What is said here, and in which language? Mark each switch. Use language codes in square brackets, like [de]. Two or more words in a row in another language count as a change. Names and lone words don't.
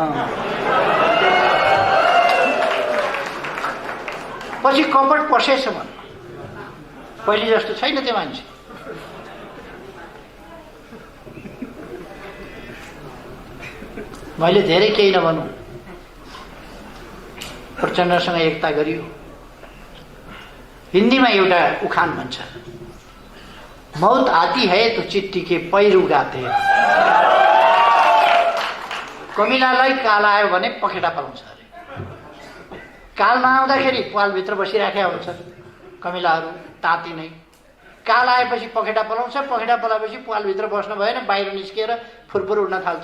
[ne] पछि कपट पसेछ भन्न, पहिले जस्तो छैन त्यो मान्छे। मैले धेरै केही नभनौँ, प्रचण्डसँग एकता गरियो। हिन्दीमा एउटा उखान भन्छ, [hi] मौत आती है तो चिट्ठी के पैर उगाते। [ne] कमिलालाई काल आयो भने पखेटा पलाउँछ अरे। काल नआउँदाखेरि पालभित्र बसिराखेका हुन्छ कमिलाहरू ताती नै। काल आएपछि पखेटा पलाउँछ, पखेटा पलाएपछि पालभित्र बस्नु भएन, बाहिर निस्किएर फुरफुर उड्न थाल्छ।